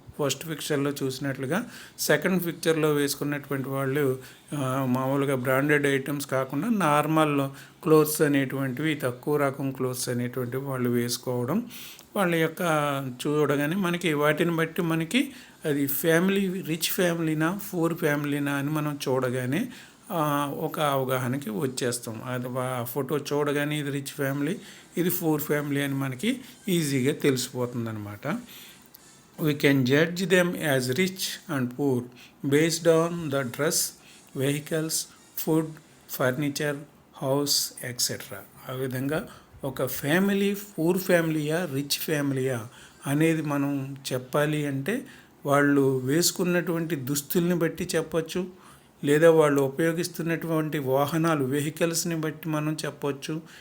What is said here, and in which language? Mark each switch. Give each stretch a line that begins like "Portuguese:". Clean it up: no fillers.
Telugu: First పిక్చర్లో చూసినట్లుగా second పిక్చర్లో వేసుకున్నటువంటి వాళ్ళు మామూలుగా బ్రాండెడ్ ఐటమ్స్ కాకుండా నార్మల్ క్లోత్స్ అనేటువంటివి, తక్కువ రకం క్లోత్స్ అనేటువంటివి వాళ్ళు వేసుకోవడం, వాళ్ళ యొక్క చూడగానే మనకి వాటిని బట్టి మనకి అది ఫ్యామిలీ రిచ్ ఫ్యామిలీనా పూర్ ఫ్యామిలీనా అని మనం చూడగానే ఒక అవగాహనకి వచ్చేస్తాం. అది ఫోటో చూడగానే ఇది రిచ్ ఫ్యామిలీ, ఇది పూర్ ఫ్యామిలీ అని మనకి ఈజీగా తెలిసిపోతుంది అనమాట.
English: We can judge them as rich and poor based on the dress, vehicles, food, furniture, house, etc.
Telugu: ఆ విధంగా ఒక ఫ్యామిలీ పూర్ ఫ్యామిలీయా రిచ్ ఫ్యామిలీయా అనేది మనం చెప్పాలి అంటే వాళ్ళు వేసుకున్నటువంటి దుస్తుల్ని బట్టి చెప్పచ్చు, లేదా వాళ్ళు ఉపయోగిస్తున్నటువంటి వాహనాలు వెహికల్స్ని బట్టి మనం చెప్పచ్చు.